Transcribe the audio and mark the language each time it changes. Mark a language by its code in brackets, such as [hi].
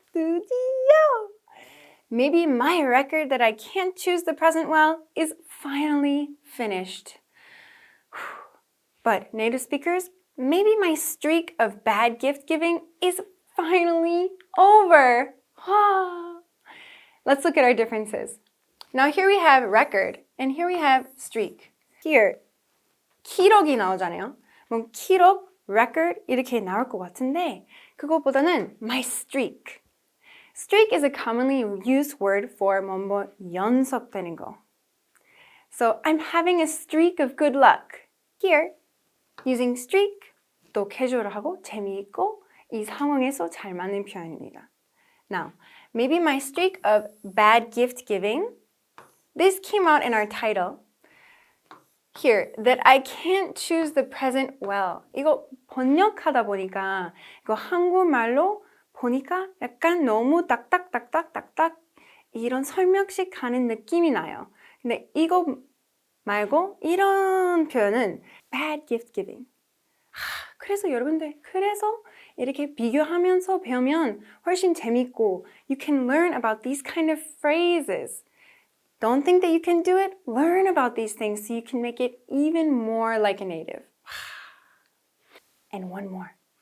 [ko] 드디어. [en] Maybe my record that I can't choose the present well is finally finished. But native speakers, maybe my streak of bad gift giving is finally over. Let's look at our differences. Now here we have record and here we have streak. [ko] Here, 기록이 나오잖아요. 뭐 기록, record 이렇게 나올 것 같은데 그것보다는 my streak. [en] Streak is a commonly used word for [ko] 뭐 연속되는 거. [en] So I'm having a streak of good luck. Here, using streak [ko] 또 캐주얼하고 재미있고 이 상황에서 잘 맞는 표현입니다. [en] Now, maybe my streak of bad gift giving. This came out in our title. Here, that I can't choose the present well. [ko] 이거 번역하다 보니까 이거 한국말로 보니까 약간 너무 딱딱딱딱딱딱 이런 설명식 하는 느낌이 나요. 근데 이거 말고 이런 표현은 [en] bad gift giving. [ko] 그래서 여러분들 그래서 이렇게 비교하면서 배우면 훨씬 재밌고 [en] you can learn about these kind of phrases. Don't think that you can do it. Learn about these things so you can make it even more like a native. And one more.